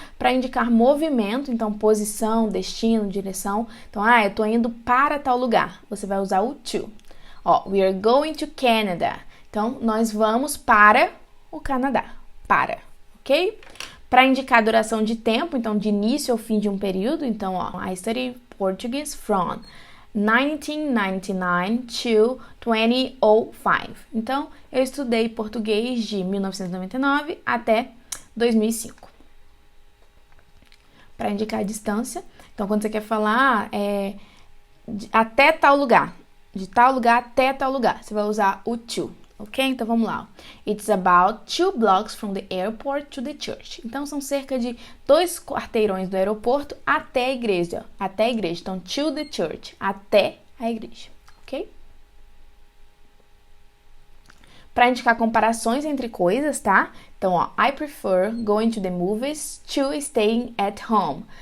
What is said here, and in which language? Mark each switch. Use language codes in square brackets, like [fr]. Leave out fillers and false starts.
[pt] Para indicar movimento, então posição, destino, direção. Então, eu tô indo para tal lugar. Você vai usar o to. Ó, [en] we are going to Canada. [pt] Então, nós vamos para o Canadá. Para, ok? Para indicar a duração de tempo, então de início ao fim de um período. [en] Então, ó, I study Portuguese from 1999 to 2005. [pt] Então, eu estudei português de 1999 até 2005. Para indicar a distância. Então, quando você quer falar até tal lugar, de tal lugar até tal lugar, você vai usar o to. Ok? Então, vamos lá. [en] It's about 2 blocks from the airport to the church. [pt] Então, são cerca de 2 quarteirões do aeroporto até a igreja. Até a igreja. Então, [en] to the church. [pt] Até a igreja. Ok? Para indicar comparações entre coisas, tá? [en] Então, ó, I prefer going to the movies to staying at home.